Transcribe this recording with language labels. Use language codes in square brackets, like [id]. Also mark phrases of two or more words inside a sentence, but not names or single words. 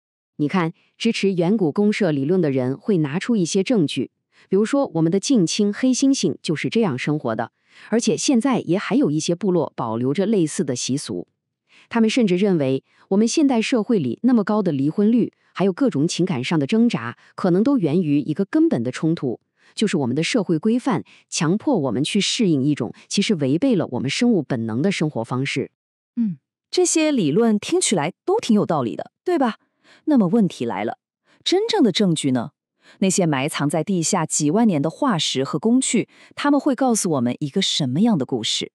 [zh] 你看，支持遠古公社理論的人會拿出一些證據，比如說我們的近親黑猩猩就是這樣生活的，而且現在也還有一些部落保留着類似的習俗。他們甚至認為，我們現代社會裡那麼高的離婚率，還有各種情感上的掙扎，可能都源於一個根本的衝突，就是我們的社會規範強迫我們去適應一種其實違背了我們生物本能的生活方式。這些理論聽起來都挺有道理的，对吧？那麼問題來了，真正的證據呢？那些埋藏在地下幾萬年的化石和工具，他們會告訴我們一個什麼樣的故事？